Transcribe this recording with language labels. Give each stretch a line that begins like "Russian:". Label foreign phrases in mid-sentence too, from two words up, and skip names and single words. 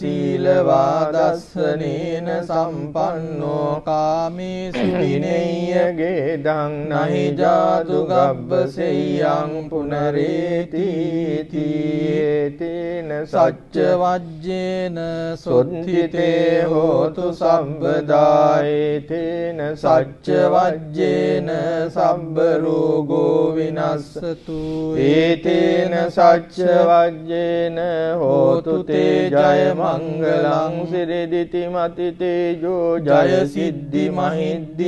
Pali: සීලවාදස්සනේන සම්පන්නෝ කාමේසු විනේය ගේදං නහි ජාතු ගබ්බසෙය්‍යං පුනරේති තේන සච්ච වජ්ජේන සොත්තිතේ හෝතු සම්බ සබ්බදා ඒතේන සච්ච වජ්ජේන සබ්බ රෝගෝ විනස්සතු ඒතේන සච්ච වජ්ජේන හෝතු තේ ජය මංගලං සිරිදිති මති තේජෝ ජය සිද්ධි මහිද්දි